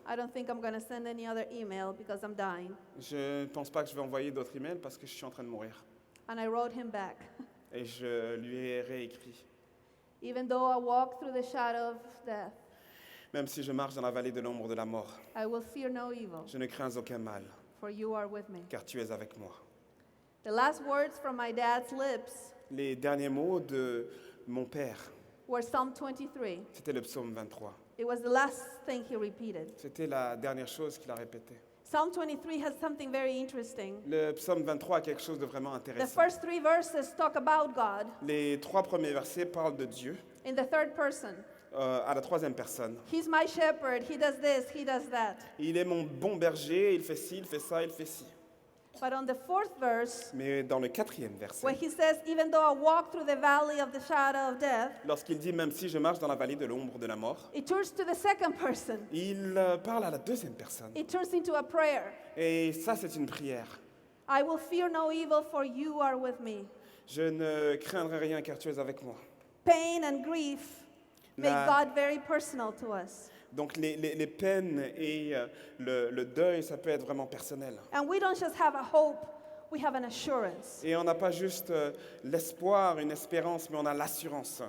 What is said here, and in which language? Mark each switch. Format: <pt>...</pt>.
<en>I don't think I'm going to send any other email because I'm dying.</en> <fr>Je ne pense pas que je vais envoyer d'autres emails parce que je suis en train de mourir.</fr> <en>And I wrote him back.</en> <fr>Et je lui ai réécrit.</fr> <en>Even though I walk through the shadow of death,</en> <fr>Même si je marche dans la vallée de l'ombre de la mort,</fr> <en>I will fear no evil,</en> <fr>je ne crains aucun mal,</fr> <en>for you are with me.</en> <fr>car tu es avec moi.</fr> <en>The last words from my dad's lips</en> <fr>Les derniers mots de mon père,</fr> <en>were Psalm 23.</en> <fr>c'était le psaume 23.</fr> <en>It was the last thing he repeated.</en> <fr>C'était la dernière chose qu'il a répétée.</fr> <en>Psalm 23 has something very interesting.</en> <fr>Le psaume 23 a quelque chose de vraiment</fr> <en>The</en> <fr>intéressant.</fr> <en>first 3 verses talk about God</en> <fr>Les 3 premiers versets parlent de Dieu</fr> <en>in the third person.</en> <fr>à la 3e personne.</fr> <en>He's my shepherd, he does this, he does that.</en> <fr>Il est mon bon berger, il fait ci, il fait ça, il fait ci.</fr> <en>But on the fourth verse,</en> <fr>Mais dans le 4e verset,</fr> <en>when he says, even though I walk through the valley of the shadow of death,</en> <fr>lorsqu'il dit même si je marche dans la vallée de l'ombre de la mort,</fr> <en>it turns to the second person.</en> <fr>il parle à la 2e personne.</fr> <en>It turns into a prayer.</en> <fr>Et ça, c'est une prière.</fr> <en>I will fear no evil, for you are with me.</en> <fr>Je ne craindrai rien car tu es avec moi.</fr> <en>Pain and grief make</en> <fr>La-</fr> <en>God very personal to us.</en> <fr>Donc les peines et le deuil, ça peut être vraiment personnel.</fr> <en>And we don't just have a hope, we have an assurance.</en> <fr>Et on n'a pas juste l'espoir, une espérance, mais on a l'assurance.</fr>